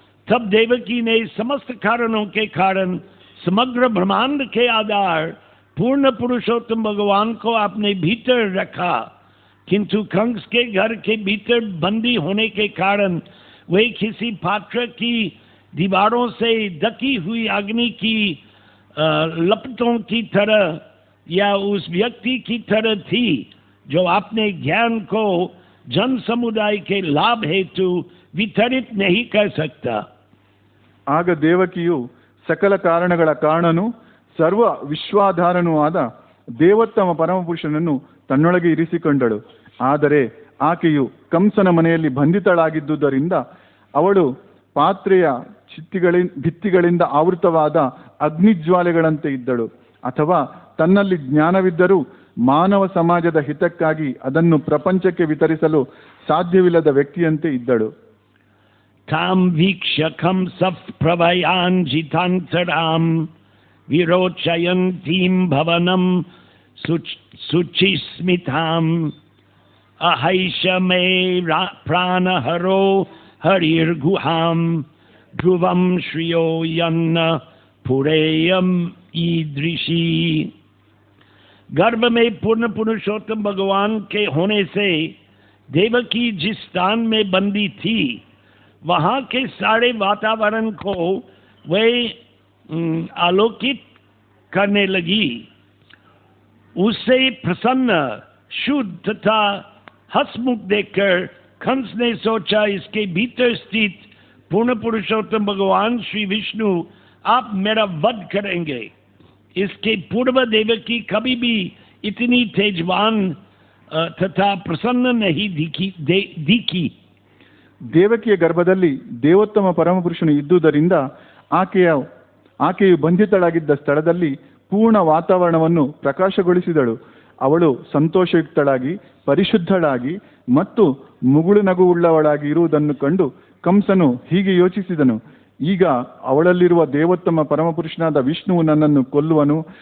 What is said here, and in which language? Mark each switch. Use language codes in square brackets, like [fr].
[hi] तब देवकी ने समस्त कारणों के कारण समग्र ब्रह्मांड के आधार पूर्ण पुरुषोत्तम भगवान को अपने भीतर रखा, किंतु कंस के घर के भीतर बंदी होने के कारण वे किसी पात्र की दीवारों से ढकी हुई अग्नि की लपटों की तरह या उस व्यक्ति की तरह थी जो अपने ज्ञान को जन समुदाय के लाभ हेतु वितरित नहीं कर सकता. [kn] ಆಗ ದೇವಕಿಯು ಸಕಲ ಕಾರಣಗಳ ಕಾರಣನು ಸರ್ವ ವಿಶ್ವಾಧಾರನೂ ಆದ ದೇವೋತ್ತಮ ಪರಮಪುರುಷನನ್ನು ತನ್ನೊಳಗೆ ಇರಿಸಿಕೊಂಡಳು. ಆದರೆ ಆಕೆಯು ಕಂಸನ ಮನೆಯಲ್ಲಿ ಬಂಧಿತಳಾಗಿದ್ದುದರಿಂದ ಅವಳು ಪಾತ್ರೆಯ ಭಿತ್ತಿಗಳಿಂದ ಆವೃತವಾದ ಅಗ್ನಿಜ್ವಾಲೆಗಳಂತೆ ಇದ್ದಳು. ಅಥವಾ ತನ್ನಲ್ಲಿ ಜ್ಞಾನವಿದ್ದರೂ ಮಾನವ ಸಮಾಜದ ಹಿತಕ್ಕಾಗಿ ಅದನ್ನು ಪ್ರಪಂಚಕ್ಕೆ ವಿತರಿಸಲು ಸಾಧ್ಯವಿಲ್ಲದ ವ್ಯಕ್ತಿಯಂತೆ ಇದ್ದಳು. [sa] ತಾಂ ವೀಕ್ಷ್ಯ ಕಂಸಃ ಪ್ರಭಯಾನ್ಜಿತಾಂತರಾಂ ವಿರೋಚಯಂತೀಂ ಭವನಂ ಶುಚಿಸ್ಮಿತಾಂ ಅಹೈಷ ಮೇ ಪ್ರಾಣಹರೋ ಹರಿರ್ಗುಹಾಂ ಧ್ರುವಂ ಶ್ರಿಯೋ ಯನ್ನ ಪುರೇಯಂ ईदृशी. [hi] गर्भ में पूर्ण पुरुषोत्तम भगवान के होने से देवकी जिस स्थान में बंदी थी वहाँ के सारे वातावरण को वे आलोकित करने लगी. उससे प्रसन्न शुद्ध तथा हंसमुख देखकर कंस ने सोचा, इसके भीतर स्थित पूर्ण पुरुषोत्तम भगवान श्री विष्णु आप मेरा वध करेंगे। इसके पूर्व देवकी कभी भी इतनी तेजवान तथा प्रसन्न नहीं दिखी। [kn] ದೇವಕಿಯ ಗರ್ಭದಲ್ಲಿ ದೇವೋತ್ತಮ ಪರಮಪುರುಷನು ಇದ್ದುದರಿಂದ ಆಕೆಯು ಬಂಧಿತಳಾಗಿದ್ದ ಸ್ಥಳದಲ್ಲಿ ಪೂರ್ಣ ವಾತಾವರಣವನ್ನು ಪ್ರಕಾಶಗೊಳಿಸಿದಳು. ಅವಳು ಸಂತೋಷಯುಕ್ತಳಾಗಿ, ಪರಿಶುದ್ಧಳಾಗಿ ಮತ್ತು ಮುಗುಳು ನಗುವುಳ್ಳವಳಾಗಿ ಇರುವುದನ್ನು ಕಂಡು ಕಂಸನು ಹೀಗೆ ಯೋಚಿಸಿದನು, ಈಗ ಅವಳಲ್ಲಿರುವ ದೇವೋತ್ತಮ ಪರಮಪುರುಷನಾದ ವಿಷ್ಣುವು ನನ್ನನ್ನು ಕೊಲ್ಲುವನು.